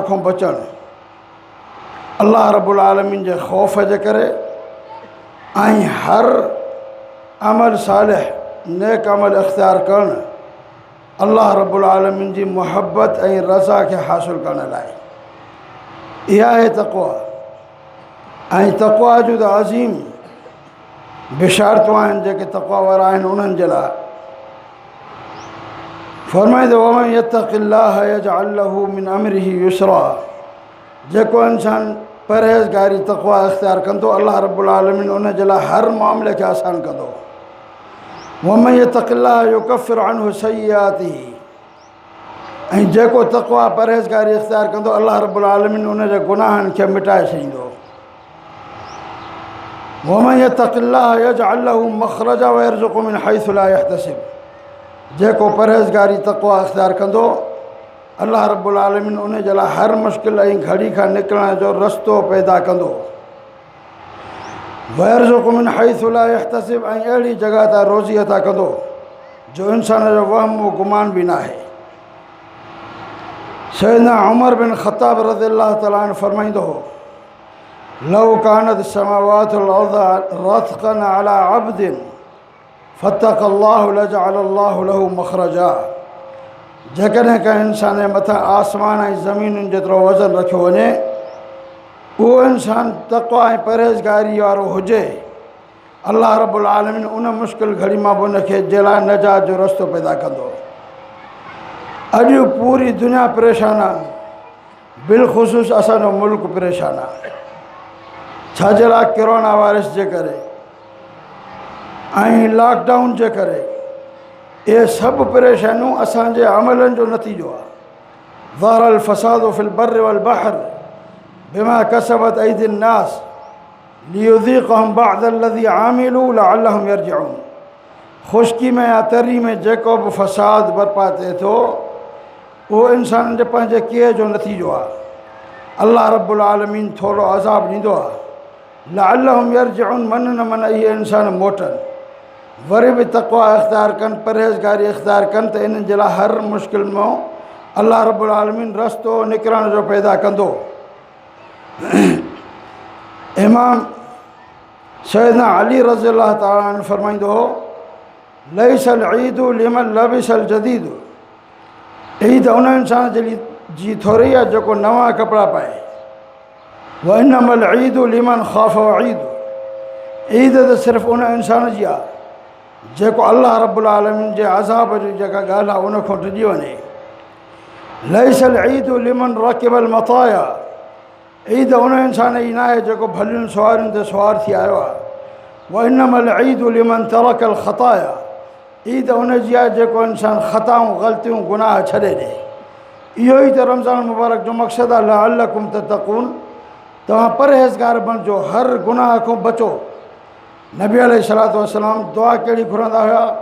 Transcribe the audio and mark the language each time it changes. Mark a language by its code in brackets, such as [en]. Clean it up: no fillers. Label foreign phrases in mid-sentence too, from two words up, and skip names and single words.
[sd] खां बचणु [ar] الله رب العالمين [sd] जे ख़ौफ़ जे करे ऐं हर अमल सालिह नेक अमल इख़्तियार करणु [ar] الله رب العالمين [sd] जी मुहबत ऐं रज़ा खे हासिलु करण लाइ इहा आहे तक़वा ऐं तक़वा जूं त अज़ीम बिशारतूं आहिनि जेके तक़वा वारा आहिनि उन्हनि जे लाइ फ़रमाईंदो [ar] ومن يتق الله يجعل له من أمره يسرا [sd] जेको इंसान परहेज़गारी तक़वा इख़्तियार कंदो [ar] الله رب العالمين [sd] उन जे लाइ हर मामले खे आसान कंदो [ar] ومن يتق الله يكفر عنه سيئاته [sd] ऐं जेको तक़वा परहेज़गारी इख़्तियार कंदो [ar] الله رب العالمين [sd] उन जे गुनाहनि खे मिटाए छॾींदो [ar] ومن يتق الله يجعل له مخرجا ويرزقه من حيث لا يحتسب [sd] जेको परहेज़गारी तक़वा इख़्तियार कंदो [ar] الله رب العالمين [sd] उन जे लाइ हर मुश्किल ऐं घड़ी खां निकिरण जो रस्तो पैदा कंदो [ar] ويرزقه من حيث لا يحتسب [sd] ऐं अहिड़ी जॻह तां रोज़ी अता कंदो जो इंसान जो वहम व गुमान बि न आहे सैयदना उमर बिन ख़त्ताब [ar] رضي الله تعالى عنه [sd] फरमाईंदो हो [ar] لو كانت السماوات أرض رتقا على عبد فاتقى الله لجعل الله له مخرجا [sd] जेकॾहिं कंहिं इंसान जे मथां आसमान ऐं ज़मीनुनि जेतिरो वज़न रखियो वञे, उहो इंसानु तक़वा ऐं परहेज़गारी वारो हुजे, [ar] الله رب العالمين [sd] उन मुश्किल घड़ी मां बि उनखे जे लाइ नजात जो रस्तो पैदा कंदो। अॼु पूरी दुनिया परेशान आहे, बिलख़ुसूस असांजो मुल्क परेशान आहे। छाजे लाइ? कोरोना वायरस जे करे ऐं लॉकडाउन जे करे। इहे सभु परेशानियूं असांजे अमलनि जो नतीजो आहे। [ar] ظهر الفساد في البر والبحر بما كسبت أيدي الناس ليذيقهم بعض الذي عملوا لعلهم يرجعون. [sd] ख़ुश्की में या तरी में जेको बि फ़साद बर्पा थिए थो, उहो इंसाननि जे पंहिंजे किए जो नतीजो आहे। [ar] الله رب العالمين [sd] थोरो अज़ाब ॾींदो आहे। [ar] لعلهم يرجعون, [sd] मन न मन इहे इंसान मोटनि, वरी बि तक़वा इख़्तियार कनि, परहेज़गारी इख़्तियार कनि, त इन्हनि जे लाइ हर मुश्किल मां [ar] الله رب العالمين [sd] रस्तो निकिरण जो पैदा कंदो। इमाम सैयदना अली [ar] رضي الله تعالى عنه [sd] फरमाईंदो हो, [ar] ليس العيد لمن لبس الجديد. [sd] ईद उन इंसान जी थोरी आहे जेको नवां कपिड़ा पाए। [ar] وإنما العيد لمن خاف الوعيد. [sd] ईद त सिर्फ़ु उन इंसान जी आहे जेको [ar] الله رب العالمين [sd] जे अज़ाब जी जेका ॻाल्हि आहे उन खां डिॼी वञे। [ar] ليس العيد لمن ركب المطايا. [sd] ईद उन इंसान जी न आहे जेको भलियुनि सवारियुनि ते सवार थी आयो आहे। [ar] وإنما العيد لمن ترك الخطايا. [sd] ईद उन जी आहे जेको इंसानु ख़ताऊं ग़लतियूं गुनाह छॾे ॾे। इहो ई त रमज़ान मुबारक जो मक़सदु आहे, [ar] لعلكم تتقون, [sd] तव्हां परहेज़गार बणिजो, हर गुनाह खां बचो। नबी [ar] عليه الصلاة والسلام [sd] दुआ कहिड़ी घुरंदा हुआ?